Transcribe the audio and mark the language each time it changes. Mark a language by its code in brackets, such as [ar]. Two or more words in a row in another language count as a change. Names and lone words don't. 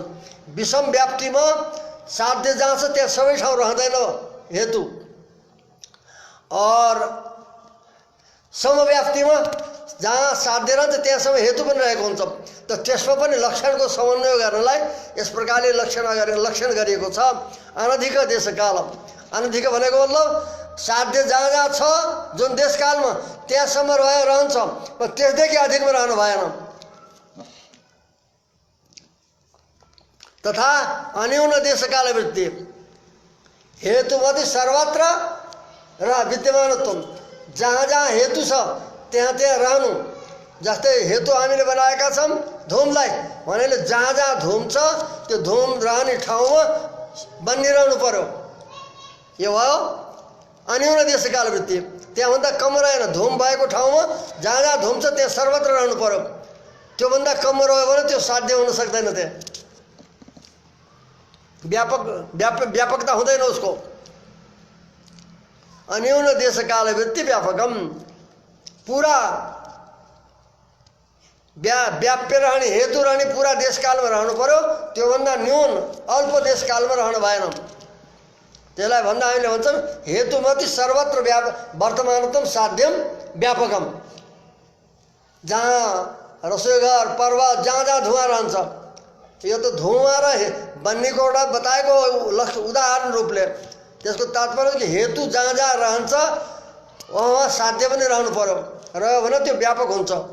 [ne] विषम व्याप्तिमा साध्य जहाँ छ त्यहाँ सबै ठाउँ रहँदैन हेतु, और समव्याप्तिमा जहाँ साध्य रहन्छ त्यहाँसम्म हेतु पनि रहेको हुन्छ। त त्यसमा पनि लक्षणको समन्वय गर्नलाई यस प्रकारले लक्षण गरिएको छ। अनधिक देशकाल, अनधिक भनेको मतलब साध्य जहाँ जहाँ छ जुन देशकालमा त्यहाँसम्म रहन्छ, त्यसदेखि अधिकमा रहनु भएन। तथा [sa] अन्यून देशकाल वृत्ति हेतुमति सर्वत्र [ne] र विद्यमानत्व, जहाँ जहाँ हेतु छ त्यहाँ त्यहाँ रहनु। जस्तै हेतु हामीले बनाएका छौँ धुमलाई भनेले जहाँ जहाँ धुम छ त्यो धुम रहने ठाउँमा बनिरहनु पर्यो। यो भयो अन्यून देशकाल वृत्ति। त्यहाँभन्दा कम रहेन, धुम भएको ठाउँमा जहाँ जहाँ धुम छ त्यहाँ सर्वत्र रहनु पर्यो। त्योभन्दा कम रह्यो भने त्यो साध्य हुन सक्दैन, त्यहाँ व्यापकता हुँदैन उसको। [sa] अन्यून देशकाल वृत्ति व्यापकम, [ne] पूरा व्याप्य रहने हेतु रहने पूरा देशकालमा रहनु पर्यो। त्योभन्दा न्यून अल्प देशकालमा रहनु भएन। त्यसलाई भन्दा हामीले भन्छौँ [sa] हेतुमति सर्वत्र वर्तमानत्व साध्यम व्यापकम। [ne] जहाँ रसोईघर पर्वत जहाँ जहाँ धुवा रहन्छ, यो त धुवा र बन्नेको एउटा बताएको उदाहरण रूपले। त्यसको तात्पर्य कि हेतु जहाँ जहाँ रहन्छ वहाँ साध्य पनि रहनु पर्यो, रह्यो भने त्यो व्यापक हुन्छ।